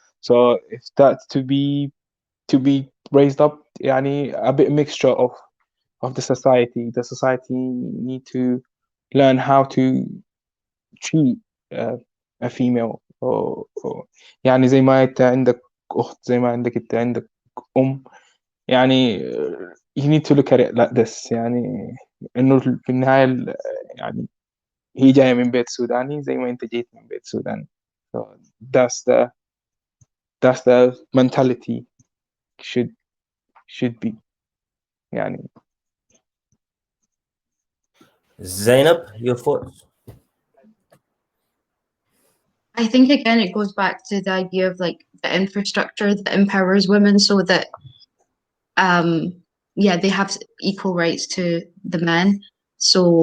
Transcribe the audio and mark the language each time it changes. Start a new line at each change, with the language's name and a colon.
English: So if that's to be raised up, yani, a bit mixture of the society need to learn how to treat a female or
Arabic: يعني زي ما انت عندك اخت زي ما عندك انت عندك يعني
English: you need to look at it like this.
Arabic: يعني انه في النهاية يعني هي جاية من بيت سوداني زي ما انت جيت من بيت سوداني.
English: So that's the mentality should be. يعني Zainab, your thoughts? I think again it goes back to the idea of like the infrastructure that empowers women so that they have equal rights to the men. So